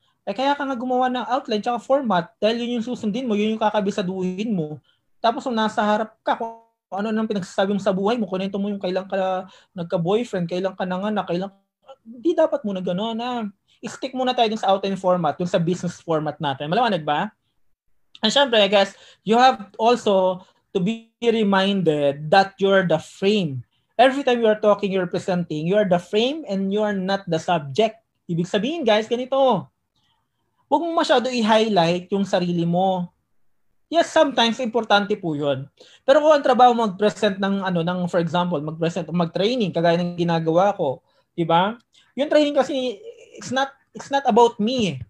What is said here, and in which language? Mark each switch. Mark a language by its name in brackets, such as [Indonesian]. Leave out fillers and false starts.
[Filipino] Kaya ka nga gumawa ng outline tsaka format dahil yun yung susundin mo, yun yung kakabisaduhin mo. Tapos kung nasa harap ka, kung ano nang pinagsasabi mo sa buhay mo, kunento mo yung kailan ka nagka-boyfriend, kailan ka nanganak, hindi dapat muna gano'n na. I-stick muna tayo dun sa outline format, dun sa business format natin. Maliwanag ba? [English] And syempre, I guess, you have also to be reminded that you're the frame. Every time you are talking, you're presenting, you are the frame and you are not the subject. [Filipino] Ibig sabihin, guys, ganito. Huwag mo masyado i-highlight yung sarili mo. Yes, sometimes importante po 'yun. Pero kung ang trabaho mo mag-present ng for example, mag-training kagaya ng ginagawa ko, 'di ba? Yung training kasi [English] it's not about me.